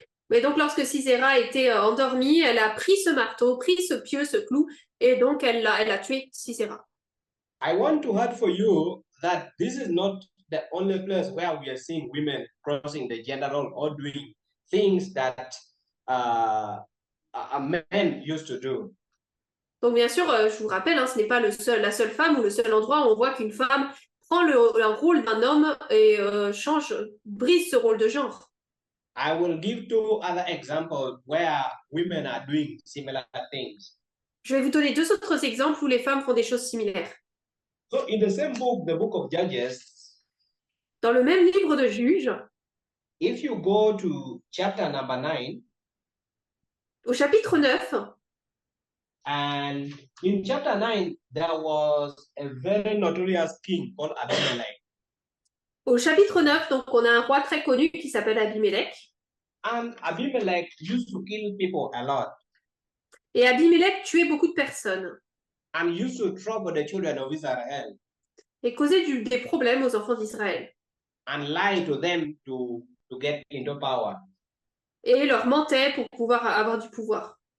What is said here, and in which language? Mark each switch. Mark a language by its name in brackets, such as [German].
[French] Mais donc lorsque Sisera était endormie, elle a pris ce marteau, pris ce pieu, ce clou, et donc elle a tué Sisera. [English] I want to add for you that this is not the only place where we are seeing women crossing the gender role or doing things that a man used to do. [French] Donc bien sûr, je vous rappelle, hein, ce n'est pas la seule femme ou le seul endroit où on voit qu'une femme prend le rôle d'un homme et brise ce rôle de genre. [English] I will give 2 other examples where women are doing similar things. [French] Je vais vous donner 2 autres exemples où les femmes font des choses similaires. [English] So in the same book, the book of Judges, [French] dans le même livre de Juges, [English] if you go to chapter number 9, [French] au chapitre 9, [English] and in chapter 9, there was a very notorious king called Abimelech. [French] Au chapitre 9, donc on a un roi très connu qui s'appelle Abimelech. [English] And Abimelech used to kill people a lot. [French] Et Abimelech tuait beaucoup de personnes. [English] And used to trouble the children of Israel. [French] Et causait des problèmes aux enfants d'Israël. [English] And lie to them to get into power. [French] Et leur mentait pour pouvoir avoir du pouvoir.